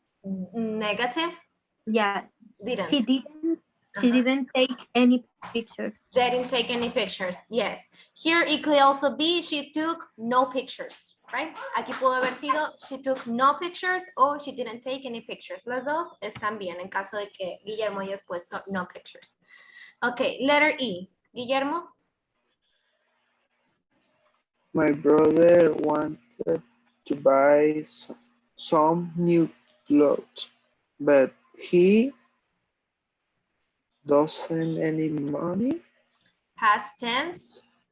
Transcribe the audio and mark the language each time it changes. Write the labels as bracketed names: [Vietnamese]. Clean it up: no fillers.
[English] Negative? Yeah, Didn't. She didn't take any picture. They didn't take any pictures. Yes. Here it could also be she took no pictures, right? [Spanish] Aquí pudo haber sido [English] she took no pictures or she didn't take any pictures. [Spanish] Las dos están bien en caso de que Guillermo haya puesto no pictures. [English] Okay, letter E. Guillermo. my brother wanted to buy some new clothes, but he doesn't any money. Past tense.